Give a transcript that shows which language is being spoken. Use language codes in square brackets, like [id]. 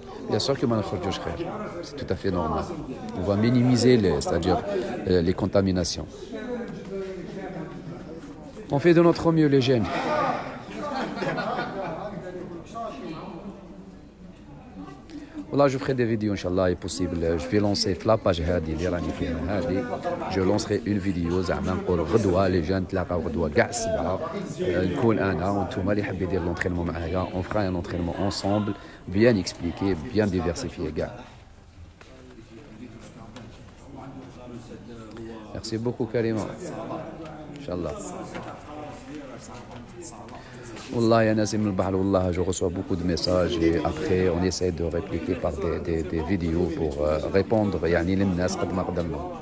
[fr] Bien sûr que [ar] ما نخرجوش خير, [fr] c'est tout à fait normal. On va minimiser c'est-à-dire les contaminations. On fait de notre mieux les jeunes. Voilà, je ferai des vidéos, Inch'Allah, est possible. Je vais lancer la page [ar] هادي اللي راني فيها هادي. [fr] Je lancerai une vidéo [ar] زعما نقول غدوة [fr] les jeunes [ar] تلاقاو غدوة كاع السبعة نكون أنا وانتوما اللي حاب يدير l'entraînement معايا. [fr] On fera un entraînement ensemble, bien expliqué, bien diversifié كاع. Merci beaucoup Karima. Inch'Allah. Wallah, ya Nassim al-Bahr, wallah, je reçois beaucoup de messages et après on essaie de répliquer par des vidéos pour répondre [ar] يعني للناس قد ما قدرنا.